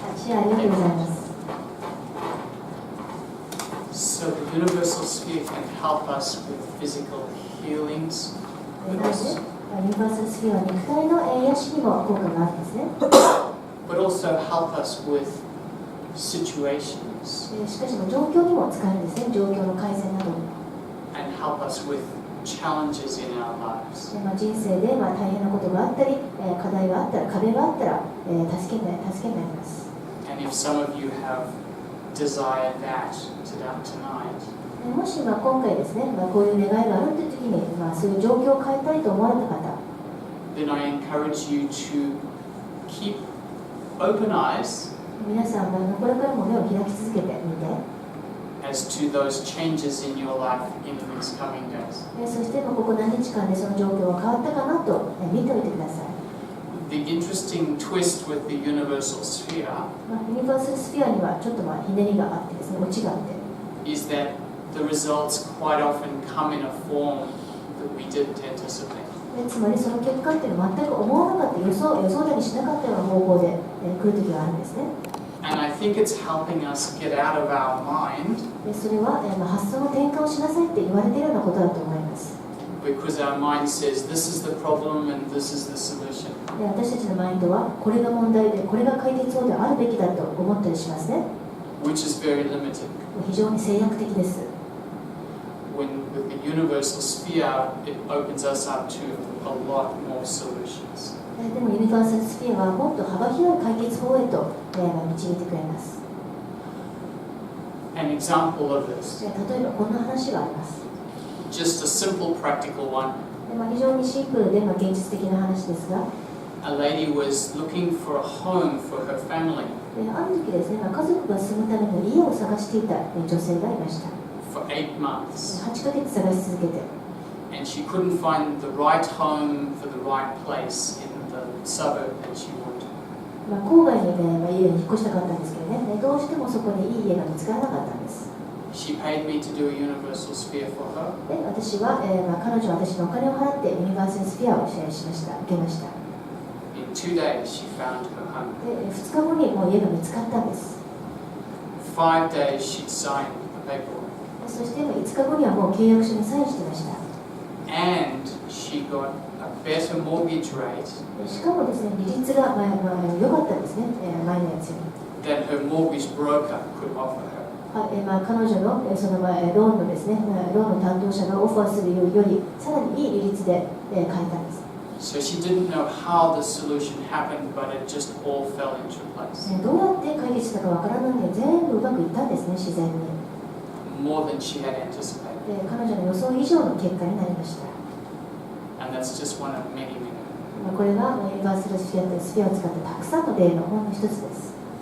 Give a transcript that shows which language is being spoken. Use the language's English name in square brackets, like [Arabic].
[Japanese] シェアありがとうございます。 [English] So the universal sphere can help us with physical healings, [Japanese] ユニバーサルスフィアは肉体の癒しにも効果があるんですね。 [English] but also help us with situations [Japanese] しかしも状況にも使えるんですね。状況の改善などに。 [English] and help us with challenges in our lives. [Japanese] 人生で大変なことがあったり、課題があったら、壁があったら、助けになります。 [English] And if some of you have desired that tonight, [Japanese] もし今回ですね、こういう願いがあるという時に、そういう状況を変えたいと思われた方、 [English] then I encourage you to keep open eyes [Japanese] 皆さんこれからも目を開き続けてみて、 [English] as to those changes in your life in these coming days. [Japanese] そしてここ何日間でその状況が変わったかなと見ておいてください。 [English] The interesting twist with the universal sphere [Japanese] ユニバーサルスフィアにはちょっとひねりがあってですね、オチがあって、 [English] is that the results quite often come in a form that we didn't anticipate. [Japanese] つまりその結果っていうのは全く思わなかった予想だにしなかったような方法で来る時があるんですね。 [English] And I think it's helping us get out of our mind [Japanese] それは発想の転換をしなさいって言われているようなことだと思います。 [English] because our mind says this is the problem and this is the solution. [Japanese] 私たちのマインドはこれが問題でこれが解決法であるべきだと思ったりしますね。 [English] Which is very limited. [Japanese] 非常に制約的です。 [English] When with the universal sphere, it opens us up to a lot more solutions. [Japanese] でもユニバーサルスフィアはもっと幅広い解決法へと導いてくれます。 [English] An example of this, [Japanese] 例えばこんな話があります。 [English] just a simple practical one. [Japanese] 非常にシンプルで現実的な話ですが、 [English] A lady was looking for a home for her family [Japanese] ある時ですね、家族が住むための家を探していた女性がいました。 [English] for 8 months. [Japanese] 8ヶ月探し続けて、 [English] And she couldn't find the right home for the right place in the suburb that she wanted. [Japanese] 郊外に、家に引っ越したかったんですけどね、どうしてもそこにいい家が見つからなかったんです。 [English] She paid me to do a universal sphere for her. [Japanese] で私は、彼女は私のお金を払ってユニバーサルスフィアをシェアしました、受けました。 [English] In 2 days, she found her home. [Japanese] で2日後にもう家が見つかったんです。 [English] 5 days, she'd signed the paperwork. [Japanese] そして5日後にはもう契約書にサインしてました。 [English] And she got a better mortgage rate [Japanese] しかもですね、利率が良かったんですね、前のやつより。 [English] than her mortgage broker could offer her. [Japanese] 彼女のそのローンのですね、ローンの担当者がオファーするよりさらにいい利率で買えたんです。 [English] So she didn't know how the solution happened, but it just all fell into place. [Japanese] どうやって解決したかわからないので全部うまくいったんですね、自然に。 [English] More than she had anticipated. [Japanese] 彼女の予想以上の結果になりました。 [English] And that's just one of many, many. [Japanese] これがユニバーサルスフィアとスフィアを使ったたくさんの例のほんの一つです。